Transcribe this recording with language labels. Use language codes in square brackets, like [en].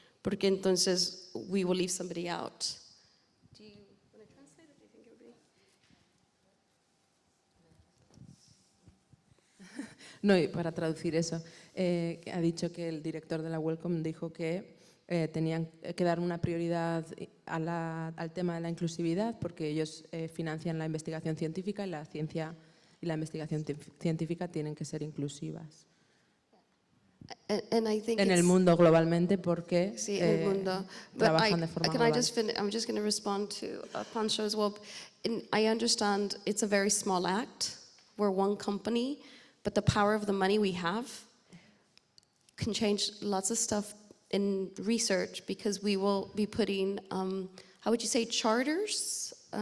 [es] Porque entonces [en] we will leave somebody out. Do you want to translate it? Do you think it would be? [es] No, y para traducir eso, ha dicho que el director de la Welcome dijo que tenían que dar una prioridad al tema de la inclusividad, porque ellos financian la investigación científica, y la ciencia y la investigación científica tienen que ser inclusivas. [en] And I think [es] En el mundo globalmente, porque sí, en el mundo. trabajan de forma global. [en] I'm just going to respond to Pancho as well. And I understand it's a very small act. We're one company, but the power of the money we have, can change lots of stuff in research because we will be putting, how would you say, charters?